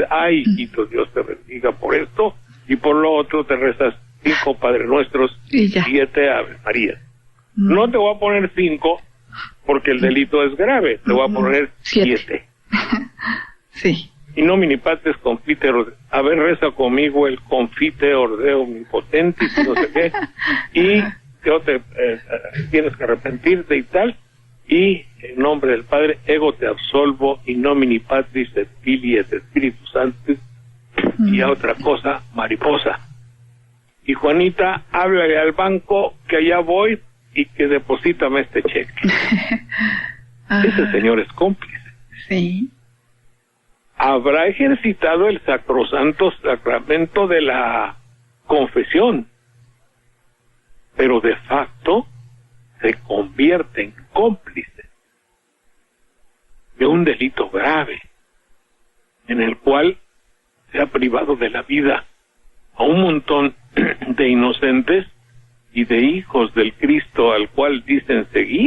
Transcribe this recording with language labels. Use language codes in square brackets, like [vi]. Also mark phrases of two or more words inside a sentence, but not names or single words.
[es] Ay, hijito, Dios te bendiga por esto, y por lo otro te rezas 5 Padres Nuestros y 7 Aves Marías. No te voy a poner 5 porque el delito es grave, te voy a poner 7. Sí. Y no minipates confite, a ver, reza conmigo el [la] confite ordeo omnipotentis, [es] no sé qué, y yo tienes que arrepentirte y tal, y en nombre del Padre, [la] ego te absolvo, y nomini Patris et Filii et Spiritus Sanctus, [es] y a otra cosa, mariposa. Y Juanita, háblale al banco que allá voy y que deposítame este cheque. Ese señor es cómplice. Sí. Habrá ejercitado el sacrosanto sacramento de la confesión, pero [la] de facto [es] se convierte en cómplice de un delito grave en el cual se ha privado de la vida a un montón de inocentes y de hijos del Cristo al cual dicen seguir.